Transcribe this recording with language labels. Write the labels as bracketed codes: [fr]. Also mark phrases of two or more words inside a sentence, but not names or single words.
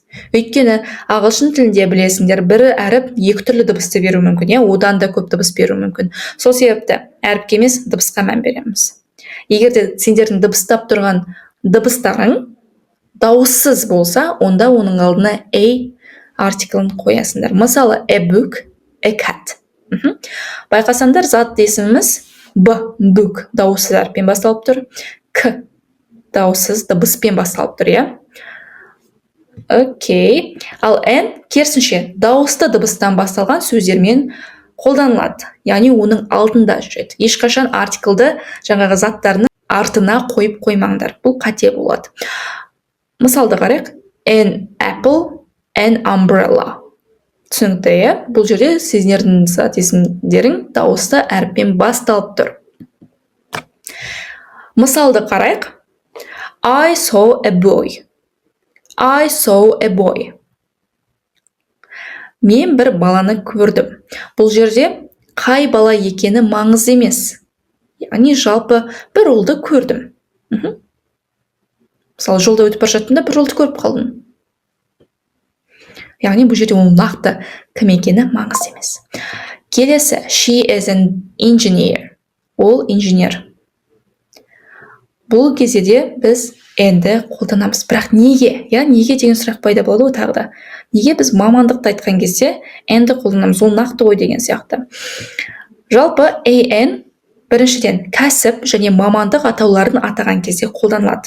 [kk] Өйткені ағылшын тілінде білесіңдер, бір әріп екі түрлі дыбысты беру мүмкін, одан да көп дыбыс беру мүмкін. Сол себепті әріпке емес, дыбысқа мән береміз. Егер де сендердің дыбыстап тұрған дыбыстарың дауыссыз болса, онда оның алдына a артиклін қоясыңдар. Мысалы, [en] a book, a cat. [kk] Байқасаңдар, зат есіміміз book дауыссыз әріппен басталып тұр, k дауыссыз дыбыспен басталып тұр, Окей. Ал n керісінше дауысты дыбыстан басталған сөздермен қолданылады. Яғни оның алдында жүреді. Ешқашан артиклді жаңағы заттарының артына қойып қоймаңдар. Бұл қате болады. Мысалды қарайық. [en] An apple, an umbrella. [kk] Түсінікті, бұл жерде сіздердің зат есімдерің дауысты әріппен басталып тұр. Мысалды қарайық. [en] I saw a boy. I saw a boy. [kk] Мен бір баланы көрдім. Бұл жерде қай бала екені маңызды емес. Яғни жалпы бір ұлды көрдім. Мысалы, жолда өтіп бара жатқанда бір ұлды көріп қалдым. Яғни бұл жерде ол нақты кім екені маңызды емес. Келесі, [en] she is an engineer. [kk] Ол инженер. Бұл кезде де біз энді қолданамыз. Бірақ неге? Неге деген сұрақ пайда болады ғой тағы да. Неге біз мамандықты айтқан кезде энді қолданамыз? Ол нақты ғой деген сияқты. Жалпы an біріншіден кәсіп және мамандық атауларын атаған кезде қолданылады.